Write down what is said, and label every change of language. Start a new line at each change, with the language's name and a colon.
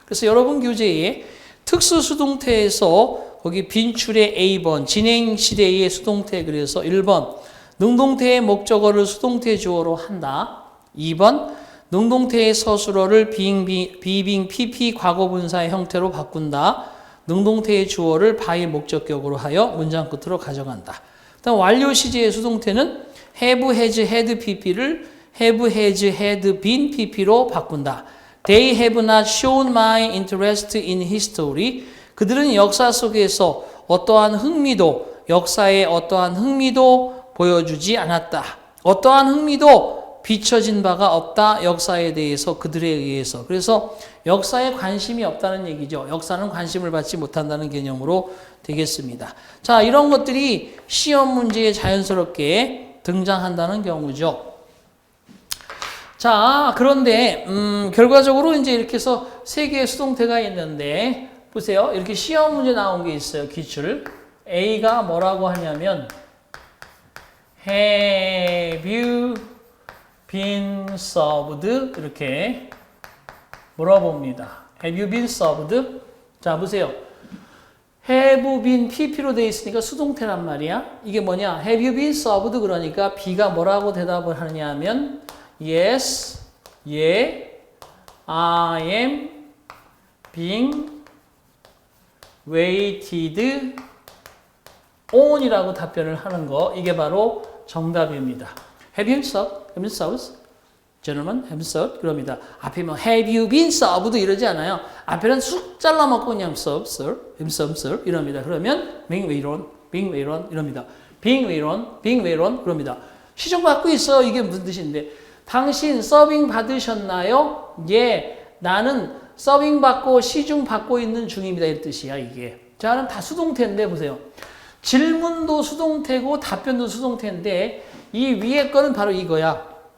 Korean: 그래서 여러분 교재에 특수수동태에서 거기 빈출의 A번 진행 시대의 수동태 그래서 1번 능동태의 목적어를 수동태 주어로 한다. 2번 능동태의 서술어를 being PP 과거분사의 형태로 바꾼다. 능동태의 주어를 by 목적격으로 하여 문장 끝으로 가져간다. 다음 완료 시제의 수동태는 have, has, had PP를 have, has, had been PP로 바꾼다.
English: They have not shown my interest in history.
Korean: 그들은 역사 속에서 어떠한 흥미도, 역사에 어떠한 흥미도 보여주지 않았다. 어떠한 흥미도 비춰진 바가 없다. 역사에 대해서 그들에 의해서. 그래서 역사에 관심이 없다는 얘기죠. 역사는 관심을 받지 못한다는 개념으로 되겠습니다. 자, 이런 것들이 시험 문제에 자연스럽게 등장한다는 경우죠. 자, 그런데 결과적으로 이제 이렇게 해서 세 개의 수동태가 있는데 보세요. 이렇게 시험 문제 나온 게 있어요. 기출. A가 뭐라고 하냐면
English: Have you been served?
Korean: 이렇게 물어봅니다.
English: Have you been served?
Korean: 자, 보세요. have been PP로 되어 있으니까 수동태란 말이야. 이게 뭐냐?
English: Have you been served?
Korean: 그러니까 B가 뭐라고 대답을 하느냐 하면
English: Yes, yeah, I am being waited on
Korean: 이라고 답변을 하는 거. 이게 바로 정답입니다.
English: Have you been served? Gentlemen, have you served?
Korean: 그럽니다. 앞에 뭐
English: have you been served
Korean: 이러지 않아요. 앞에는 쑥 잘라먹고 그냥
English: serve, sir, have you served, sir
Korean: 이럽니다. 그러면
English: being waited on, being waited on
Korean: 이럽니다.
English: being waited on, being waited on
Korean: 그럽니다. 시중 받고 있어. 이게 무슨 뜻인데? 당신 서빙 받으셨나요? 예, 나는 서빙 받고 시중 받고 있는 중입니다. 이 뜻이야, 이게. 자, 그럼 다 수동태인데 보세요. 질문도 수동태고 답변도 수동태인데 이 위에 거는 바로 이거야.